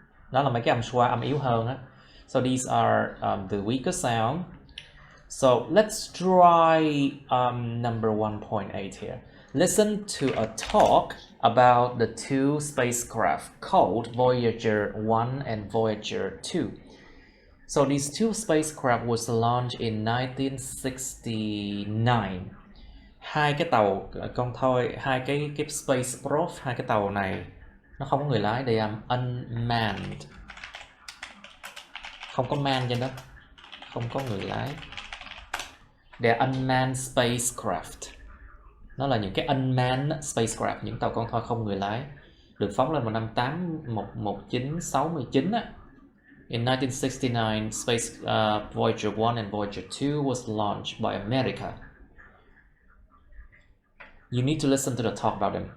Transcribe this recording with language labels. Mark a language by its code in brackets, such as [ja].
[vi] Đó là mấy cái âm schwa, âm yếu hơn á. [en] So these are the weaker sound. So let's try number 1.8 here. Listen to a talk about the two spacecraft called Voyager 1 and Voyager 2. So these two spacecraft was launched in 1969. [vi] Hai cái tàu con thoi, hai cái spacecraft, hai cái tàu này nó không có người lái, [en] they are unmanned. [vi] Không có man trên đó, không có người lái. [en] They are unmanned spacecraft. [vi] Nó là những cái unmanned spacecraft, những tàu con thoi không người lái, được phóng lên vào năm 1969 á. [en] In 1969, Voyager 1 and Voyager 2 was launched by America. You need to listen to the talk about them.